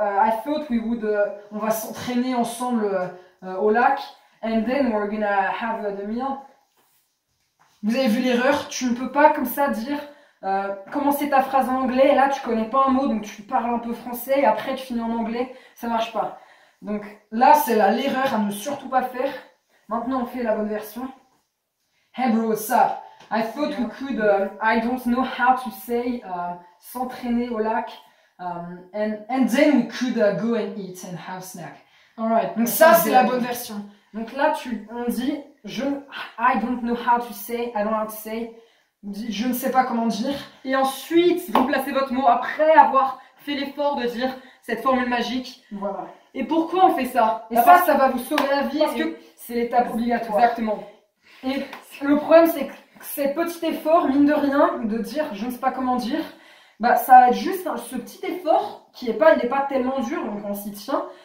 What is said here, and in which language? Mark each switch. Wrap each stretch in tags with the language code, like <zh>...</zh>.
<en>I thought we would...</en> <fr>on va s'entraîner ensemble au lac,</fr> <en>and then we're gonna have the meal.</en> <fr>Vous avez vu l'erreur? Tu ne peux pas comme ça dire... commencer ta phrase en anglais, et là tu connais pas un mot, donc tu parles un peu français, et après tu finis en anglais, ça marche pas. Donc là, c'est l'erreur à ne surtout pas faire. Maintenant, on fait la bonne version.</fr> <en>Hey bro, what's up? I thought we could, I don't know how to say,</en> <fr>s'entraîner au lac,</fr> <en>and then we could go and eat and have snack.</en> <fr>Alright, donc ça, c'est la bonne version. Donc là, on dit,</fr> <en>I don't know how to say, I don't know how to say,</en> <fr>je ne sais pas comment dire. Et ensuite, vous placez votre mot après avoir fait l'effort de dire cette formule magique. Voilà. Et pourquoi on fait ça? Et ça va vous sauver la vie, parce que c'est l'étape obligatoire. Exactement. Et le problème, c'est que ces petits efforts, mine de rien, de dire je ne sais pas comment dire, bah ça va être juste ce petit effort qui il n'est pas tellement dur, donc on s'y tient.</fr>